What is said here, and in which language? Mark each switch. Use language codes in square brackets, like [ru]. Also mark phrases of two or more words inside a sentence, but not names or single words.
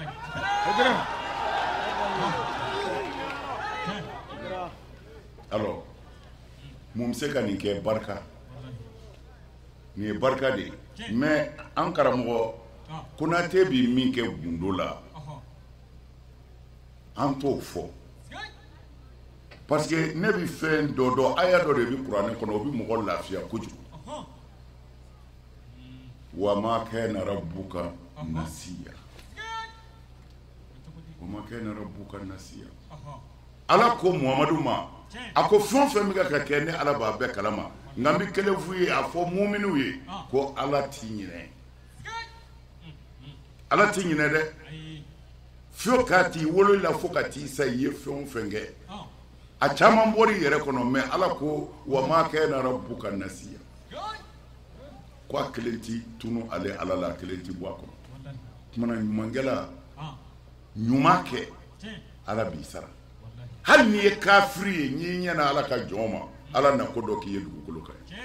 [bm] alors mun bɛ se ka nin kɛ barika nin ye barika de ye mais an karamɔgɔ Konate bi min kɛ gundo la an t'o fɔ [fr] parce que [bm] ne bi fɛn dɔ dɔn aya dɔ de bi kuranɛ kɔnɔ o bi mɔgɔ lafiya kojugu [ar] وما كان ربك نسيا وما كان ربك نسيا [bm] ala ko Muhamadu ma a ko fɛn fɛn bɛ ka kɛ ne ala b'a bɛɛ kalama nka n bɛ kelen f'u ye a fɔ muminiw ye ko ala t'i ɲinɛ ala t'i ɲinɛ dɛ f'o k'a t'i wolo la fo ka t'i sa i ye fɛn o fɛn kɛ a caman bɔr'i yɛrɛ kɔnɔ mais ala ko [ar] وما كان ربك نسيا [bm] ko a kelen ti tunu ale ala la a kelen ti bɔ a kɔnɔ tumana ɲumankɛla ɲuman kɛ ala b'i sara hali n'i ye kafiri ye n'i ɲɛna ala ka jɔn ma ala na ko dɔ k'i ye dugukolo kan